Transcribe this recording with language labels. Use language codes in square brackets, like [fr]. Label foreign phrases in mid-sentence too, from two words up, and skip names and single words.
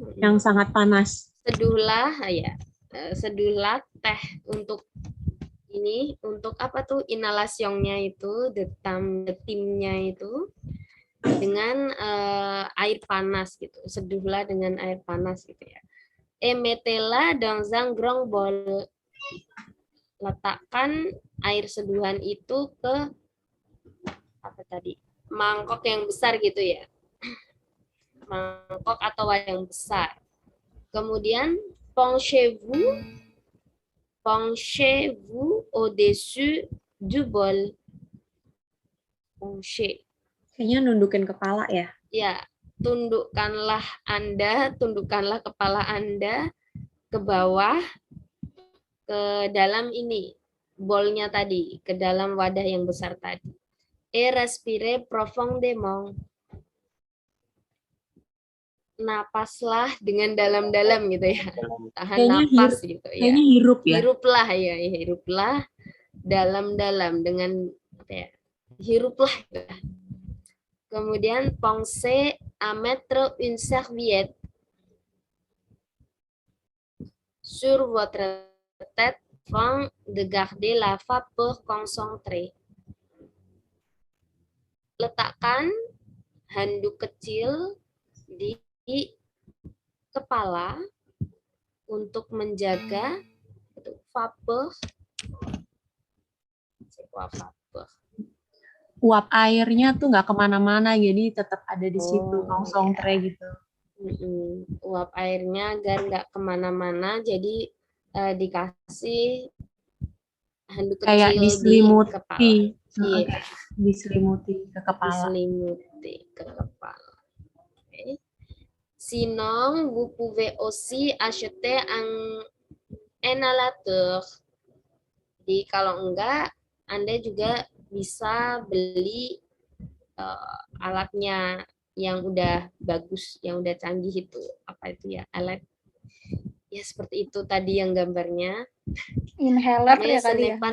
[id] Yang sangat panas. seduhlah ya. Seduhlah teh untuk ini, untuk apa tuh inhalasionnya itu, timnya itu dengan air panas gitu. Seduhlah dengan air panas gitu ya. [fr] Mettez-la dans un grand bol. [id] Letakkan air seduhan itu ke apa tadi? Mangkok yang besar gitu ya. Mangkok atau wadah yang besar. [fr] Kemudian penchez-vous au-dessus du bol. Penchez. [id] Kayaknya nundukin kepala ya. Ya, tundukkanlah kepala Anda ke bawah, ke dalam ini, bolnya tadi, ke dalam wadah yang besar tadi. [fr] Et respirez profondément. [id] Napaslah dengan dalam-dalam gitu ya. Tahan napas gitu ya. Kayaknya hirup ya. Hiruplah dalam-dalam dengan apa ya? Hiruplah gitu. [fr] Kemudian pensez à mettre une serviette sur votre tête afin de garder la vapeur concentrée. [id] Letakkan handuk kecil di kepala untuk menjaga vapeur. Uap airnya tuh nggak kemana-mana, jadi tetap ada di situ, concentré gitu. Uap airnya agar nggak kemana-mana, jadi dikasih handuk kecil kayak diselimuti, di kepala. Diselimuti ke kepala. Okay. [fr] Sinon, vous pouvez aussi acheter un inhalateur. [id] Jadi kalau enggak, Anda juga bisa beli alatnya yang udah bagus, yang udah canggih itu. Apa itu ya? Alat. Ya seperti itu tadi yang gambarnya. Inhaler ya kali ya?